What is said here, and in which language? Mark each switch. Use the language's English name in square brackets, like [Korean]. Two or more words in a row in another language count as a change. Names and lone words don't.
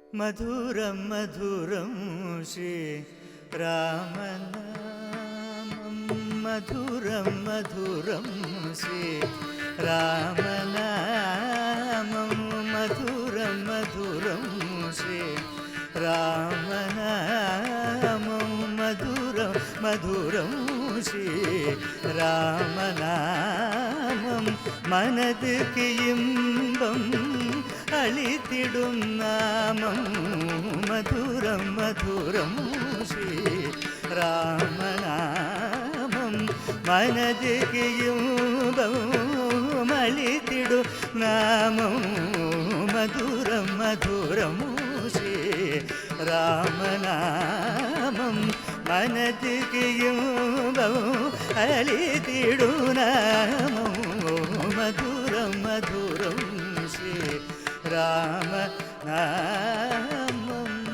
[Telugu] మధురం మధురం శ్రీరామనామం మధురం మధురం శ్రీరామనామం మధురం మధురం శ్రీరామనామం మధురం మధురం [Tamil] శ్రీరామనామం మనதுக்கு இன்பம் அளித்திடும் நாமம் மதுரம் மதுரம் ஸ்ரீராமநாமம் மனதுக்கு இன்பம் அளித்திடும் நாமம் மதுரம் மதுரம் ஸ்ரீராமநாமம் மனதுக்கு இன்பம் அளித்திடும் நாமம் மதுரம் மதுரம் ராமநாமம்